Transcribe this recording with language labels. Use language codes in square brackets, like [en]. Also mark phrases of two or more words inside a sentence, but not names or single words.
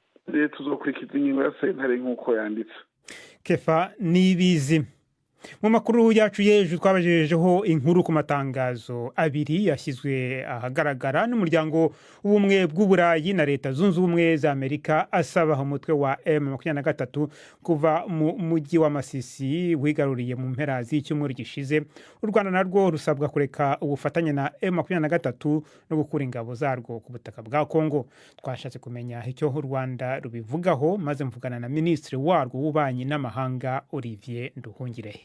[rn] Tuzokurikiza ingingo ya sentare nk'uko yanditse. [rw] Kefa Nibizi. Mu makuru yacu y'ejo twabajejeho inkuru ku matangazo abiri yashyizwe ahagaragara n'umuryango w'ubumwe bw'Uburayi na Leta Zunze Ubumwe za Amerika asaba umutwe wa M23 kuva mu mujyi wa Masisi wigaruriye mu mpera z'icyumweru gishize. U Rwanda narwo rusabwa kureka ubufatanye na M23 no gukura ingabo zarwo ku butaka bwa Kongo. Twashatse kumenya icyo u Rwanda rubivugaho, maze mvugana na Minisitiri warwo w'ububanyi n'amahanga Olivier Nduhungirehe.